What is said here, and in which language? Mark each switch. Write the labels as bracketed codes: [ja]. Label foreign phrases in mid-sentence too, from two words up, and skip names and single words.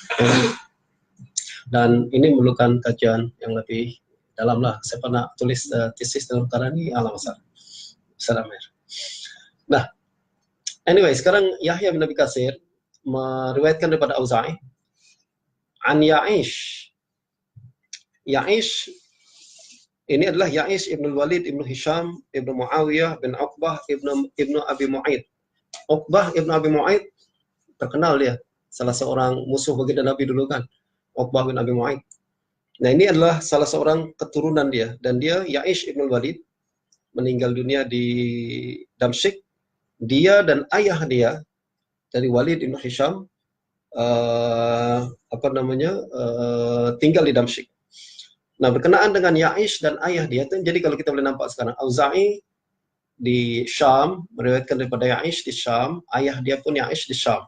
[ms] Dan ini memerlukan kajian yang lebih dalam lah. Saya pernah tulis tesis dalam perkara ini, alam besar. Nah, anyway, sekarang Yahya bin Abi Katsir meriwayatkan daripada Auza'i an Ya'ish. Ya'ish ini adalah Ya'ish ibn Walid ibn Hisham ibn Muawiyah bin Uqbah ibn Abi Mu'aid. Uqbah ibn Abi Mu'aid terkenal dia, salah seorang musuh baginda Nabi dulu kan, Uqbah bin Abi Mu'aid. Nah, ini adalah salah seorang keturunan dia, dan dia Ya'ish ibn Walid meninggal dunia di Damsyik. Dia dan ayah dia dari Walid ibn Hisham tinggal di Damsyik. Nah, berkenaan dengan Ya'ish dan ayah dia, jadi kalau kita boleh nampak sekarang, Auza'i di Syam meriwayatkan daripada Ya'ish di Syam, ayah dia pun Ya'ish di Syam.